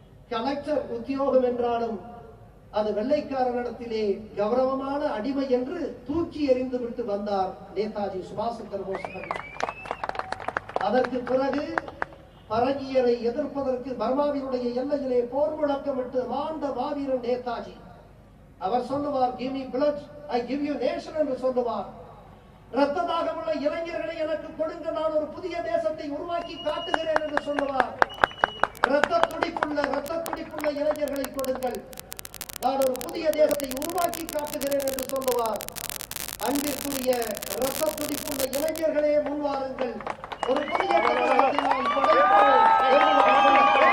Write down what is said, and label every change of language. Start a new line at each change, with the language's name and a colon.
Tamil: Collector உத்தியோகம் என்றாலும் அது வெள்ளைக்காரனிடத்திலே கௌரவமான அடிமை என்று தூக்கி எறிந்து விட்டு வந்தார் நேதாஜி சுபாஷ் சந்திர போஸ். அதற்கு பிறகு பரங்கியரை எதிர்ப்பதற்கு பர்மாவினுடைய எல்லையிலே போர் முழக்கமிட்டு மாண்ட மாவீரன் நேதாஜி. அவர் சொல்லுவார்,
English: give me blood, I give you nation
Tamil: என்று சொல்லுவார். இரத்த தாகமுள்ள இளைஞர்களை எனக்கு கொடுங்க, நான் ஒரு புதிய தேசத்தை உருவாக்கி காட்டுகிறேன் என்று சொல்லுவார். இரத்த துடிப்புள்ள இளைஞர்களை கொடுங்கள், நான் ஒரு புதிய தேசத்தை உருவாக்கி காட்டுகிறேன் என்று சொல்லுவார். அன்பிற்குரிய இரத்த துடிப்புள்ள இளைஞர்களே, முன்வாருங்கள், ஒரு புதிய தமிழகத்தை நாம் படைப்போம்.